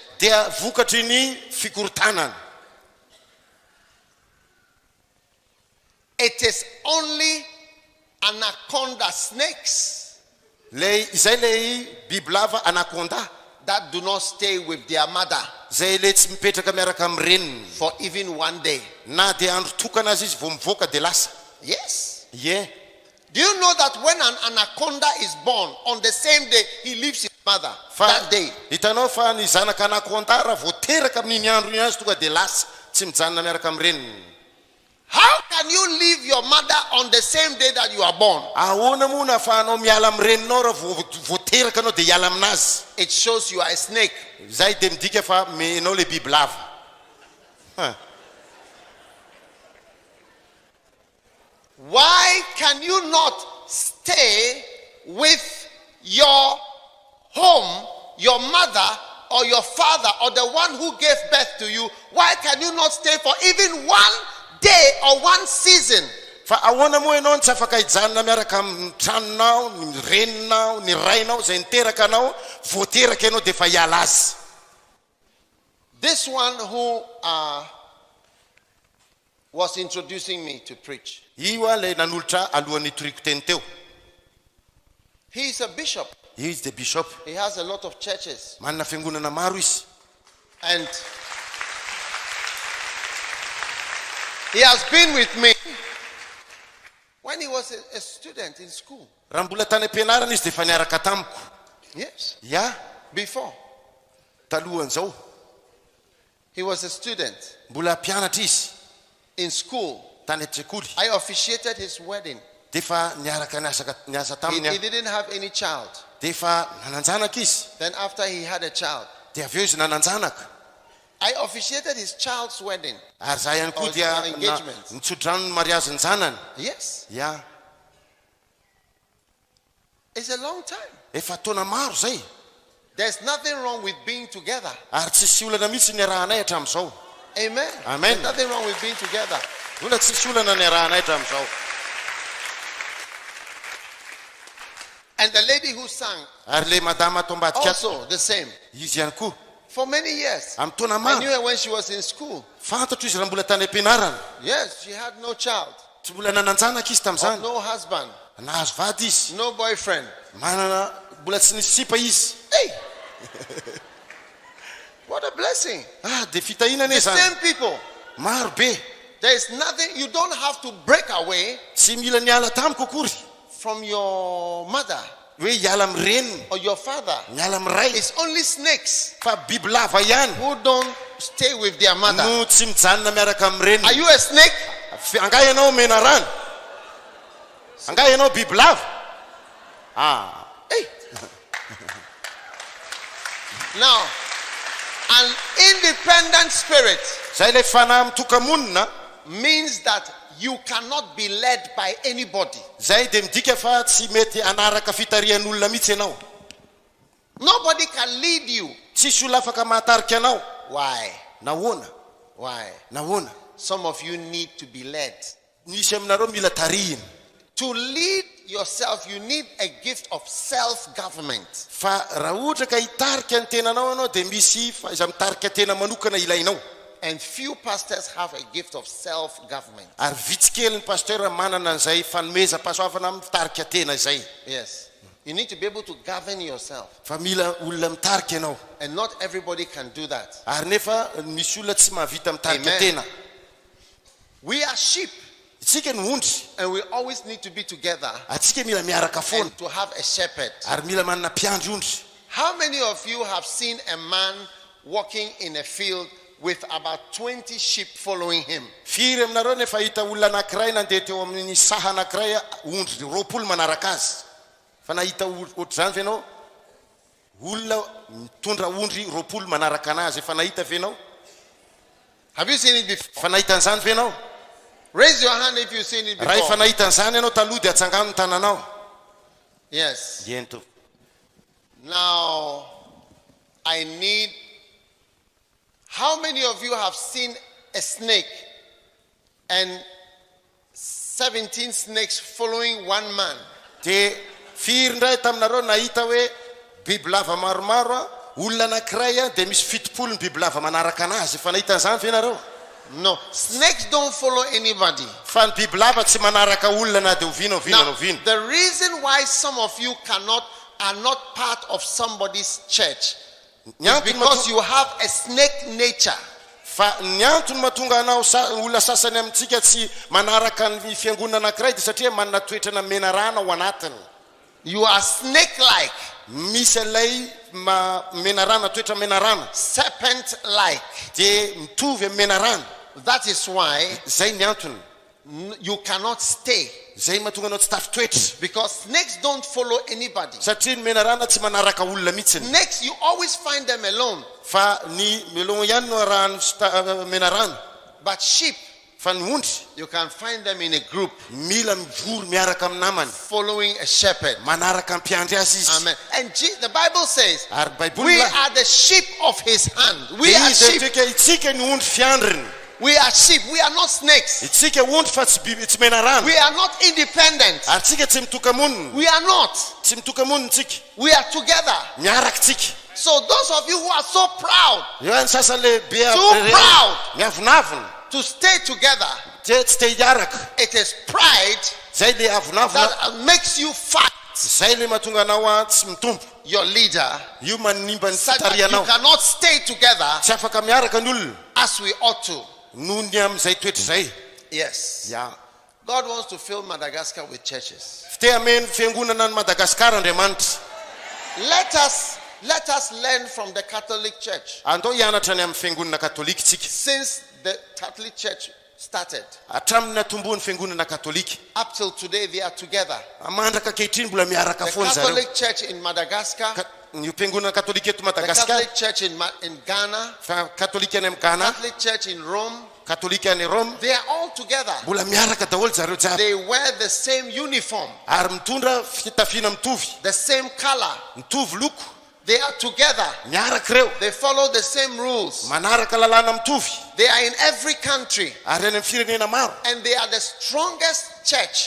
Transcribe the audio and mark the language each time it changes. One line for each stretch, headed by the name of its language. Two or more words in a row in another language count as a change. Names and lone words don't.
English: It is only anaconda snakes that do not stay with their mother
Malagasy: zay le tsy mipetraka miaraka amin'ny reniny
English: for even one day.
Malagasy: na dia andro tokana azy izy vao mivoaka dia lasa.
English: Yes. Yeah. Do you know that when an anaconda is born, on the same day he leaves his mother? That day.
Malagasy: Hitanao fa ny zanaka anaconda raha vao teraka amin'iny andro iny azy tonga dia lasa tsy mijanona miaraka amin'ny reniny.
English: How can you leave your mother on the same day that you are born?
Malagasy: Ahoana moa na afahanao miala amin'ny reninao raha vao teraka anao dia hiala aminazy?
English: It shows you are a snake.
Malagasy: Zay dia midika fa menao le biby lava.
English: Why can you not stay with your home, your mother or your father or the one who gave birth to you? Why can you not stay for even one day or one season?
Malagasy: Fa ahoana moa ianao tsy afaka hijanona miaraka amin'ny tranonao, ny reninao, ny rainao zay niteraka anao, vao teraka ianao dia fa hiala azy.
English: This one who was introducing me to preach.
Malagasy: Io le nanolotra alohan'ny toriko teny teo.
English: He is a bishop. He is the bishop. He has a lot of churches.
Malagasy: Manana fiangonana maro izy.
English: And he has been with me when he was a student in school.
Malagasy: Raha mbola tany ampianarana izy dia fa niaraka tamiko.
English: Yes. Yeah. Before.
Malagasy: Talohan'izao.
English: He was a student.
Malagasy: Mbola mpianatra izy.
English: In school.
Malagasy: Tany an-tsekoly.
English: I officiated his wedding.
Malagasy: Dia fa niaraka niasa taminy.
English: He didn't have any child.
Malagasy: Dia fa nananjanaka izy.
English: Then after he had a child.
Malagasy: Dia avy eo izy nananjanaka.
English: I officiated his child's wedding.
Malagasy: Ary za ihany koa dia nitsodrano ny mariazy ny zanany.
English: Yes. Yeah. It's a long time.
Malagasy: Efa taona maro zay.
English: There's nothing wrong with being together.
Malagasy: Ary tsisy olana mihitsy ny arahanay hatramin'izao.
English: Amen. Amen. There's nothing wrong with being together.
Malagasy: Olana tsisy olana ny arahanay hatramin'izao.
English: And the lady who sang
Malagasy: Ary le madama ato ambadika
English: also the same.
Malagasy: izy ihany koa.
English: For many years.
Malagasy: Amin'ny taona
English: I knew
Malagasy: maro.
English: her when she was in school.
Malagasy: Fantatro izy raha mbola tany ampianarana.
English: Yes, she had no child.
Malagasy: Tsy mbola nananjanaka izy tamin'izany.
English: No husband.
Malagasy: Nahazo vady izy.
English: No boyfriend.
Malagasy: Manana mbola tsy nisy sipa izy.
English: Hey! What a blessing.
Malagasy: Dia fitahinana
English: The
Malagasy: zany.
English: same people.
Malagasy: Maro be.
English: There is nothing, you don't have to break away
Malagasy: Tsy mila niala tamiko akory.
English: from your mother
Malagasy: Hoe hiala amin'ny reniny.
English: or your father.
Malagasy: Miala amin'ny ray.
English: It's only snakes
Malagasy: Fa biby lava ihany
English: who don't stay with their mother.
Malagasy: no tsy mijanona miaraka amin'ny reniny.
English: Are you a snake?
Malagasy: Angahy ianao mena rano. Angahy ianao biby lava.
English: Hey. Now, an independent spirit
Malagasy: Zay le fanahy mitokamonina.
English: means that you cannot be led by anybody.
Malagasy: Zay dia midika fa tsy mety anaraka fitarian'olona mihitsy ianao.
English: Nobody can lead you.
Malagasy: Tsisy olona afaka mahatarika anao.
English: Why?
Malagasy: Nahoana?
English: Why?
Malagasy: Nahoana?
English: Some of you need to be led.
Malagasy: Nisy aminareo mila tarihina.
English: To lead yourself, you need a gift of self-government.
Malagasy: Fa raha ohatra ka hitarika ny tenanao ianao dia misy iza mitarika tena manokana ilainao.
English: And few pastors have a gift of self-government.
Malagasy: Ary vitsy kely ny pasteur manana an'izay fanomezam-pahasoavana amin'ny fitarika tena izay.
English: Yes. You need to be able to govern yourself.
Malagasy: Fa mila olona mitarika ianao.
English: And not everybody can do that.
Malagasy: Ary nefa misy olona tsy mahavita mitarika
English: Amen.
Malagasy: tena.
English: We are sheep.
Malagasy: Isika ny ondry.
English: And we always need to be together
Malagasy: Atsika mila miaraka foana.
English: and to have a shepherd.
Malagasy: Ary mila manana mpiandry ondry.
English: How many of you have seen a man walking in a field with about 20 sheep following him?
Malagasy: Firy aminareo nefa hita olona anankiray nandeha teo amin'ny saha anankiray ondry 20 manaraka azy. Fa nahita ohatr'izany ve ianao? Olona mitondra ondry 20 manaraka anazy efa nahita ve ianao?
English: Have you seen it before?
Malagasy: Fa nahita an'izany ve ianao?
English: Raise your hand if you've seen it
Malagasy: Raha efa
English: before.
Malagasy: nahita an'izany ianao taloha dia atsangano ny tananao.
English: Yes.
Malagasy: Ento.
English: Now, I need... How many of you have seen a snake and 17 snakes following one man?
Malagasy: Dia firy ndray taminareo nahita hoe biby lava maromaro olona anankiray dia misy 70 biby lava manaraka anazy. Fa nahita an'izany ve ianareo?
English: No. Snakes don't follow anybody.
Malagasy: Fa ny biby lava tsy manaraka olona na dia oviana oviana
English: Now,
Malagasy: oviana.
English: the reason why some of you are not part of somebody's church because you have a snake nature.
Malagasy: Fa ny antony mahatonga anao olona sasany amintsika tsy manaraka ny fiangonana anankiray dia satria manana toetrana menarana ao anatiny.
English: You are snake-like.
Malagasy: Misy ilay menarana, toetra menarana.
English: Serpent-like.
Malagasy: Dia mitovy amin'ny menarana.
English: That is why
Malagasy: Zay ny antony.
English: you cannot stay.
Malagasy: Zay mahatonga anao tsy tafitoetra.
English: Because snakes don't follow anybody.
Malagasy: Satria ny menarana tsy manaraka olona mihitsiny.
English: Snakes, you always find them alone.
Malagasy: Fa ny melon ihany no raha menarana.
English: But sheep,
Malagasy: Fa ny ondry
English: you can find them in a group,
Malagasy: mila mivory miaraka amin'ny namany,
English: following a shepherd.
Malagasy: manaraka ny mpiandry azy izy.
English: Amen. And the Bible says,
Malagasy: Ary baiboly
English: we are the sheep of his hand. We are
Malagasy: izy
English: sheep.
Malagasy: itsika ny ondry fiandriny.
English: We are sheep. We are not snakes.
Malagasy: Itsika ondry fa tsy menarana.
English: We are not independent.
Malagasy: Ary tsika tsy mitoka monina.
English: We are not.
Malagasy: Tsy mitoka monina tsika.
English: We are together.
Malagasy: Miaraka tsika.
English: So those of you who are so proud,
Malagasy: Eo any sasany lehibe
English: too proud
Malagasy: miavonavona.
English: to stay together,
Malagasy: Tsy te hiaraka.
English: it is pride
Malagasy: Zay le avonavona.
English: that makes you fight
Malagasy: Zay le mahatonga anao tsy mitombo.
English: your leader,
Malagasy: Io manimba ny
English: such that you
Malagasy: fitarianao.
English: cannot stay together
Malagasy: Tsy afaka miaraka ny olona.
English: as we ought to.
Malagasy: Noho ny amin'izay toetra zay.
English: Yes. Ya. God wants to fill Madagascar with churches.
Malagasy: Fite ameny fiangonana ny Madagaskar Andriamanitra.
English: Let us learn from the Catholic Church.
Malagasy: Andao hianatra ny amin'ny fiangonana katolika tsika.
English: Since the Catholic Church started,
Malagasy: Hatramin'ny natomboan'ny fiangonana katolika.
English: up till today they are together.
Malagasy: Mandraka kehitriny mbola miaraka
English: The
Malagasy: foana zareo.
English: Catholic Church in Madagascar,
Malagasy: Ny fiangonana katolika eto
English: the
Malagasy: Madagaskar.
English: Catholic Church in Ghana,
Malagasy: Katolika any amin'ny Ghana.
English: Catholic Church in Rome,
Malagasy: Katolika any Rome.
English: they are all together.
Malagasy: Mbola miaraka daholo zareo jiaby.
English: They wear the same uniform,
Malagasy: Ary mitondra fitafiana mitovy.
English: the same color.
Malagasy: Mitovy loko.
English: They are together.
Malagasy: Miaraka reo.
English: They follow the same rules.
Malagasy: Manaraka lalàna mitovy.
English: They are in every country.
Malagasy: Ary any amin'ny firenena maro.
English: And they are the strongest church.